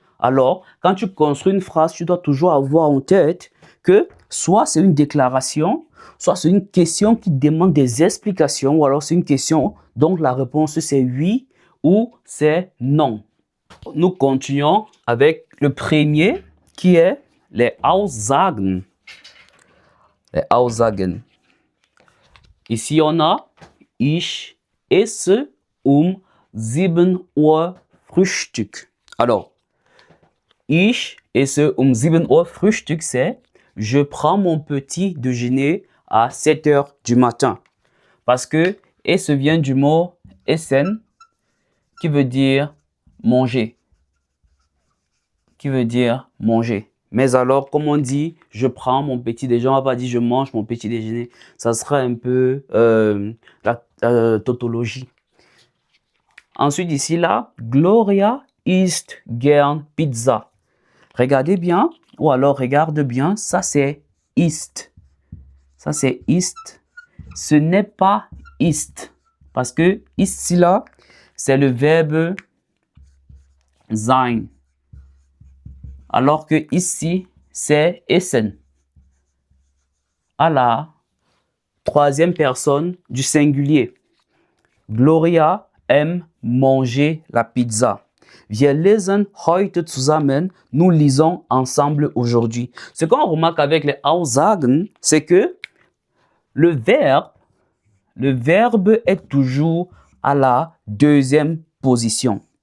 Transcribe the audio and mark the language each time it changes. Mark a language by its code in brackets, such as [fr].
[fr] Alors, quand tu construis une phrase, tu dois toujours avoir en tête que soit c'est une déclaration, soit c'est une question qui demande des explications, ou alors c'est une question dont la réponse c'est oui ou c'est non. Nous continuons avec le premier qui est les Aussagen. Les Aussagen. Ici, on a [de] ich esse 7 Uhr Frühstück. [fr] Alors, [de] ich esse 7 Uhr Frühstück, [fr] c'est je prends mon petit déjeuner à 7 heures du matin. Parce que esse vient du mot essen, qui veut dire manger. Qui veut dire manger. Mais alors, comme on dit, je prends mon petit déjeuner, on va pas dire je mange mon petit déjeuner. Ça sera un peu la tautologie. Ensuite, ici, là, [de] Gloria isst gern Pizza. [fr] Regardez bien, ou alors regarde bien, ça c'est ist. Ça c'est ist. Ce n'est pas ist. Parce que ici, là, c'est le verbe sein. Alors que ici, c'est essen. À la troisième personne du singulier. Gloria aime manger la pizza. [de] Wir lesen heute zusammen. [fr] Nous lisons ensemble aujourd'hui. Ce qu'on remarque avec les Aussagen, c'est que le verbe est toujours à la deuxième position.